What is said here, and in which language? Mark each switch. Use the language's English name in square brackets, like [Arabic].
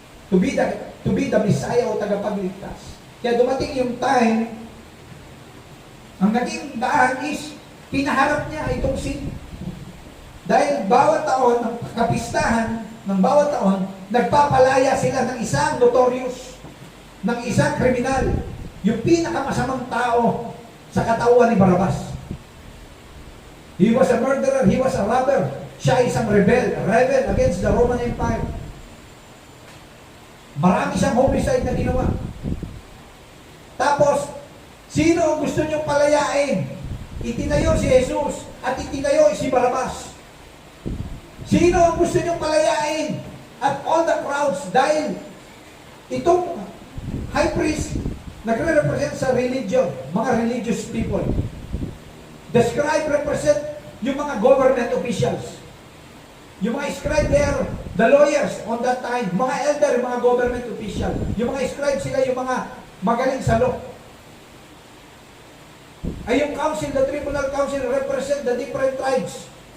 [English] To be the Messiah [Filipino] o tagapagligtas. Kaya dumating yung time, ang naging daan is, pinaharap niya itong sin. Dahil bawat taon, ng kapistahan ng bawat taon, nagpapalaya sila ng isang notorious, ng isang kriminal, yung pinakamasamang tao sa katauhan ni Barrabas. [English] He was a murderer, he was a robber, [Filipino] siya isang [English] rebel against the Roman Empire. [Filipino] Marami siyang homicide na ginawa. Tapos, sino ang gusto niyong palayain? Itinayo si Jesus at itinayo si Barrabas. Sino ang gusto niyong palayain? [English] At all the crowds, [Filipino] dahil itong high priest, nagre-represent sa religion, mga religious people. [English] The scribe represent [Filipino] yung mga [English] government officials. Yung mga scribe there, the lawyers on that time, mga elder, mga government official. [Filipino] Yung mga scribe sila, yung mga magaling sa law. Ay yung [English] council, the tribunal council represent the different tribes.